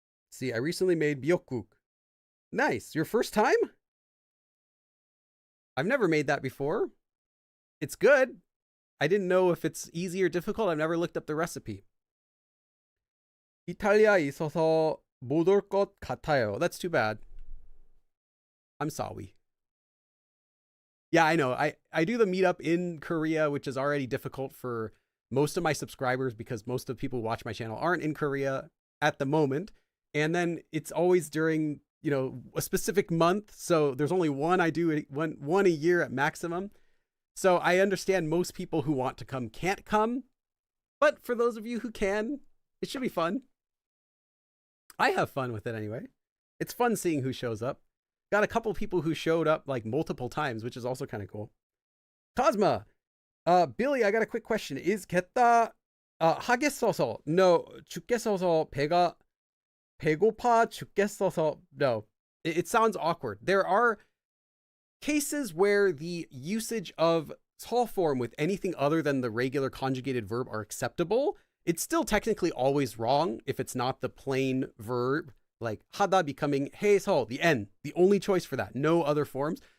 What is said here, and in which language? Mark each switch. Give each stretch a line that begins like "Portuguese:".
English: See, I recently made byokguk. Nice. Your first time? I've never made that before. It's good. I didn't know if it's easy or difficult. I've never looked up the recipe.
Korean: 이탈리아에 있어서 못 올 것 같아요.
English: That's too bad. I'm sorry. Yeah, I know. I do the meetup in Korea, which is already difficult for most of my subscribers because most of the people who watch my channel aren't in Korea at the moment. And then it's always during, a specific month. So there's only one I do, one a year at maximum. So I understand most people who want to come can't come. But for those of you who can, it should be fun. I have fun with it anyway. It's fun seeing who shows up. Got a couple people who showed up like multiple times, which is also kind of cool. Cosma, Billy, I got a quick question. Is 겠다
Korean: 하겠어서. No. 죽겠어서 배고파 죽겠어서.
English: No. It sounds awkward. There are cases where the usage of Seol form with anything other than the regular conjugated verb are acceptable. It's still technically always wrong if it's not the plain verb, like 하다 becoming 해서, the N, the only choice for that, no other forms.